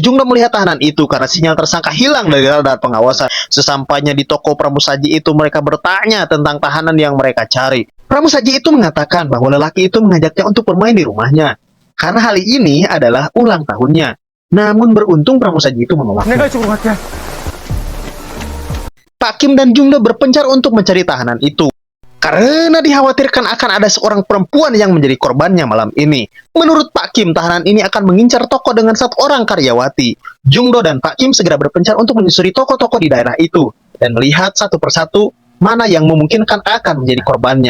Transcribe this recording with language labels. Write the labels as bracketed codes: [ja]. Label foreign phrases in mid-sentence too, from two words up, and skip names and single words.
[id] Jungdo melihat tahanan itu karena sinyal tersangka hilang dari radar pengawasan. Sesampainya di toko pramusaji itu, mereka bertanya tentang tahanan yang mereka cari. Pramusaji itu mengatakan bahwa lelaki itu mengajaknya untuk bermain di rumahnya karena hari ini adalah ulang tahunnya. Namun beruntung pramusaji itu menolaknya. [ko] 내가 이쪽으로 갈게. [id] Pak Kim dan Jungdo berpencar untuk mencari tahanan itu karena dikhawatirkan akan ada seorang perempuan yang menjadi korbannya malam ini. Menurut Pak Kim, tahanan ini akan mengincar toko dengan satu orang karyawati. Jungdo dan Pak Kim segera berpencar untuk menyusuri toko-toko di daerah itu dan melihat satu persatu mana yang memungkinkan akan menjadi korbannya.